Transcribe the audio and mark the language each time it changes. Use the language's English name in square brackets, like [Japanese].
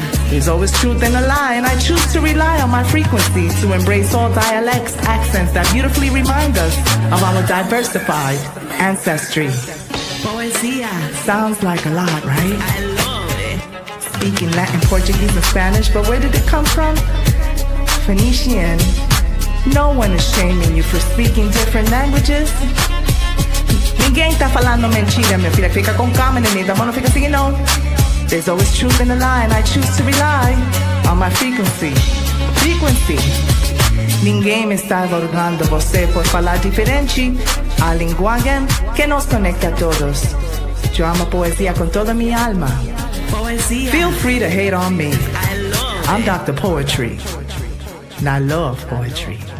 [English] There's always truth in a lie, and I choose to rely on my frequency to embrace all dialects, accents that beautifully remind us of our diversified ancestry. Poesía sounds like a lot, right? I love it. Speaking Latin, Portuguese, and Spanish, but where did it come from? Phoenician. No one is shaming you for speaking different languages. [Portuguese] Ninguém tá falando mentira, minha filha. Fica com calma, neném. Da mão não fica assim, não. [English] There's always truth in a lie, and I choose to rely on my frequency. Frequency. [Portuguese] Ninguém me está avergonhando você por falar diferente. A linguagem que nos conecta a todos. [Spanish] Yo amo poesía con toda mi alma. Poesía. [English] Feel free to hate on me. I'm Dr. Poetry, and I love poetry.